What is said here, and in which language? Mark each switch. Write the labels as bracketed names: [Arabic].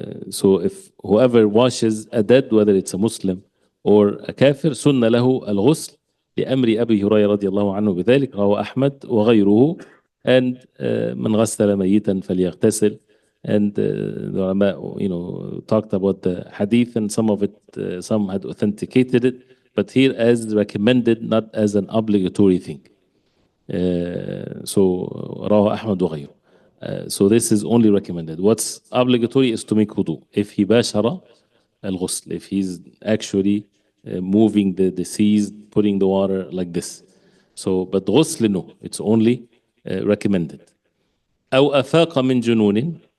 [English] So if whoever washes a dead, whether it's a Muslim or a kafir, [Arabic] سنة له الغسل لأمر أبي هريرة رضي الله عنه بذلك رواه أحمد وغيره. And من غسل ميتا فليغتسل. [English] And the ulama, talked about the hadith, and some of it, some had authenticated it, but here as recommended, not as an obligatory thing. [Arabic] So رواه أحمد وغيره. [English] So this is only recommended. What's obligatory is to make wudu. If he bashara al-ghusl, if he's actually moving the deceased, putting the water like this. So, but ghusl, no, it's only recommended. [Arabic] أو أفاق من جنون.